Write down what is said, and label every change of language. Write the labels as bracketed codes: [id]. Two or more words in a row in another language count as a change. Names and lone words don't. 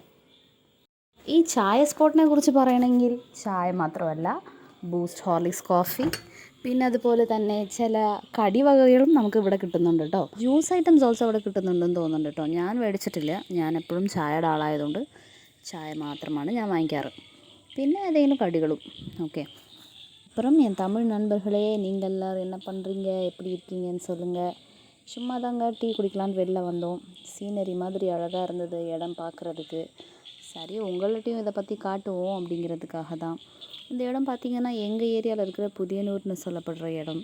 [ml] ഈ ചായ സ്പോട്ടിനെ കുറിച്ച് പറയണമെങ്കിൽ ചായ മാത്രമല്ല, ബൂസ്റ്റ്, ഹോർലിക്സ് കോഫി, പിന്നെ അതുപോലെ തന്നെ ചില കടിവകകളും നമുക്ക് ഇവിടെ കിട്ടുന്നുണ്ട് കേട്ടോ. [en] juice items also [ml] ഇവിടെ കിട്ടുന്നുണ്ടെന്ന് തോന്നുന്നുണ്ട് കേട്ടോ. ഞാൻ മേടിച്ചിട്ടില്ല. ഞാൻ എപ്പോഴും ചായയുടെ ആളായതുകൊണ്ട് ചായ മാത്രമാണ് ഞാൻ വാങ്ങിക്കാറ്. പിന്നെ ഏതെങ്കിലും കടികളും. [ta] ஓகே, அப்புறம் என் தமிழ் நண்பர்களே, நீங்கள் எல்லோரும் என்ன பண்ணுறீங்க, எப்படி இருக்கீங்கன்னு சொல்லுங்கள். சும்மா தாங்க டீ குடிக்கலான்னு வெளில வந்தோம். சீனரி மாதிரி அழகாக இருந்தது இடம் பார்க்குறதுக்கு. சரி, உங்கள்கிட்டையும் இதை பற்றி காட்டுவோம் அப்படிங்கிறதுக்காக தான். இந்த இடம் பார்த்திங்கன்னா எங்கள் ஏரியாவில் இருக்கிற புதியனூர்னு சொல்லப்படுற இடம்.